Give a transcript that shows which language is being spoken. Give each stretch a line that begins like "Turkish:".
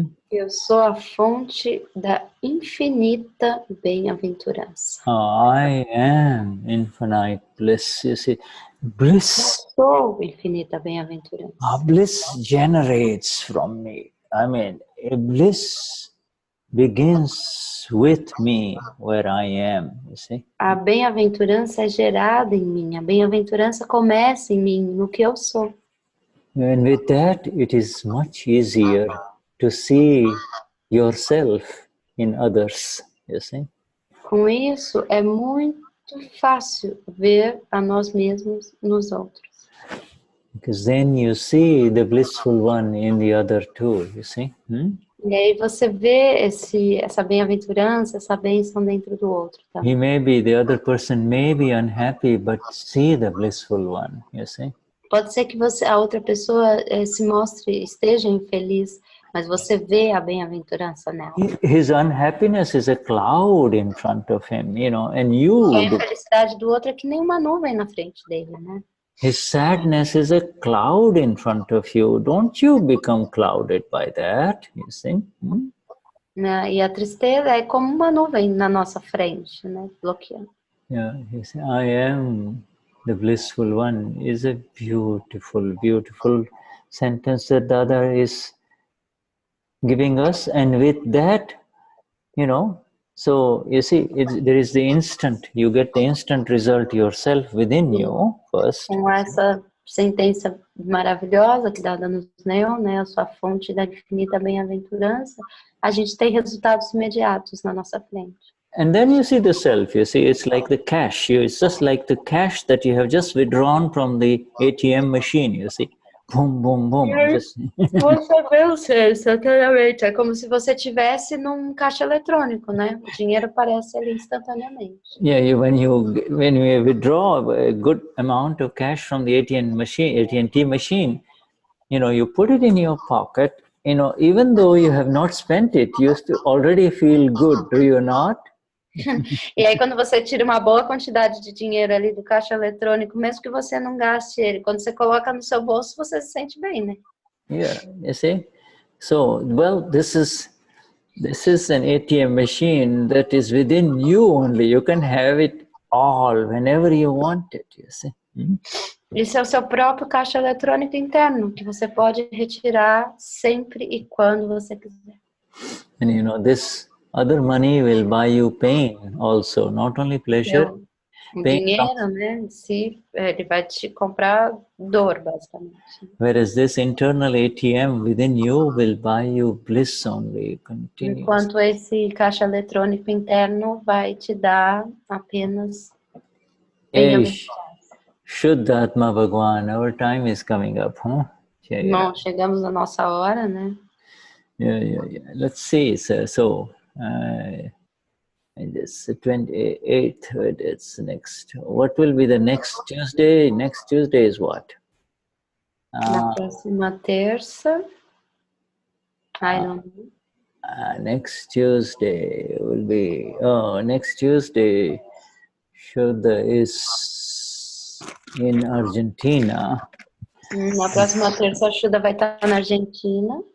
Portuguese: Eu sou a fonte da infinita bem-aventurança.
English: I am infinite bliss. You see, bliss.
Portuguese: Eu sou infinita bem-aventurança.
English: Bliss generates from me. I mean, bliss begins with me where I am. You see?
Portuguese: A bem-aventurança é gerada em mim. A bem-aventurança começa em mim, no que eu sou.
English: And with that, it is much easier to see yourself in others, you see?
Portuguese: Com isso, é muito fácil ver a nós mesmos nos outros.
English: Because then you see the blissful one in the other too, you see?
Portuguese: E aí você vê essa bem-aventurança, essa bênção dentro do outro. Tá?
English: The other person may be unhappy, but see the blissful one, you see?
Portuguese: Pode ser que a outra pessoa esteja infeliz, mas você vê a bem-aventurança nela.
English: His unhappiness is a cloud in front of him, you know, and you...
Portuguese: A infelicidade do outro é que nem uma nuvem na frente dele, né?
English: His sadness is a cloud in front of you. Don't you become clouded by that, you see?
Portuguese: E a tristeza é como uma nuvem na nossa frente, né? Bloqueando.
English: Yeah, you see, I am the blissful one is a beautiful, beautiful sentence that Dada is giving us. And with that, you know, so you see, there is the instant, you get the instant result yourself within you first.
Portuguese: Com essa sentença maravilhosa que Dada nos deu, né, a sua fonte da infinita bem-aventurança, a gente tem resultados imediatos na nossa frente.
English: And then you see the self, you see, it's like the cash. It's just like the cash that you have just withdrawn from the ATM machine, you see. Boom, boom, boom.
Portuguese: Você vê o ser, instantaneamente. É como se você estivesse num caixa eletrônico, né? O dinheiro aparece ali instantaneamente.
English: Yeah, when you withdraw a good amount of cash from the ATM machine, you know, you put it in your pocket, you know, even though you have not spent it, you already feel good, do you not?
Portuguese: E aí quando você tira uma boa quantidade de dinheiro ali do caixa eletrônico, mesmo que você não gaste ele, quando você coloca no seu bolso, você se sente bem, né?
English: Yeah, you see? So, well, this is an ATM machine that is within you only. You can have it all whenever you want it, you see?
Portuguese: Isso é o seu próprio caixa eletrônico interno, que você pode retirar sempre e quando você quiser.
English: And you know, this other money will buy you pain also, not only pleasure.
Portuguese: O dinheiro, né, se ele vai te comprar dor, basicamente.
English: Whereas this internal ATM within you will buy you bliss only, continuous.
Portuguese: Enquanto esse caixa eletrônico interno vai te dar apenas
English: Shuddhatma Bhagwan, our time is coming up, huh?
Portuguese: Bom, chegamos na nossa hora, né?
English: Yeah. Let's see, so and this 28th, it's next. What will be the next Tuesday? Next Tuesday is what?
Portuguese: Na próxima terça.
English: I don't know. Next Tuesday will be, next Tuesday, Shuddha is in Argentina.
Portuguese: Na próxima terça, a Shuddha vai estar na Argentina.